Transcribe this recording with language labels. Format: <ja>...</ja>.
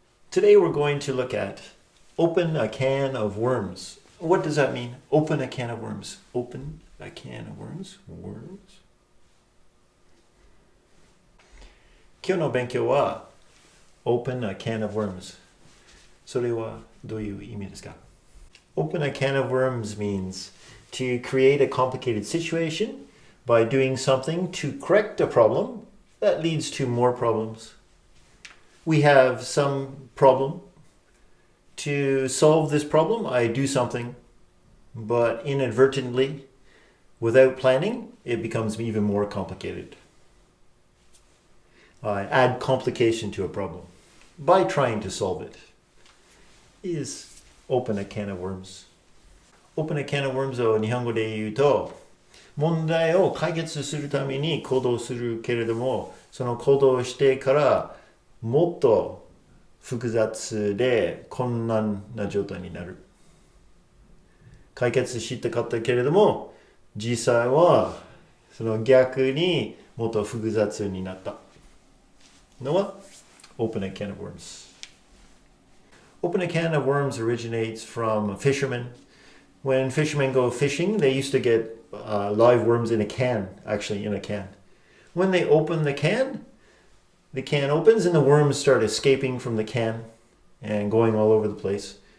<en>Today we're going to look at open a can of worms. What does that mean? Open a can of worms. Open a can of worms. Worms.</en> <ja>今日の勉強は</ja> <en>Open a can of worms.</en> <ja>それはどういう意味ですか?</ja> <en>Open a can of worms means to create a complicated situation by doing something to correct a problem that leads to more problems. We have some problem. To solve this problem, I do something, but inadvertently, without planning, it becomes even more complicated. I add complication to a problem by trying to solve it. Is open a can of worms. Open a can of worms</en> <ja>を日本語で言うと、問題を解決するために行動するけれども、その行動をしてからもっと複雑で困難な状態になる。解決したかったけれども、実際はその逆にもっと複雑になった。のは</ja> <en>Open a can of worms. Open a can of worms originates from fishermen. When fishermen go fishing, they used to get live worms in a can, actually in a can. When they open the can opens and the worms start escaping from the can and going all over the place.</en>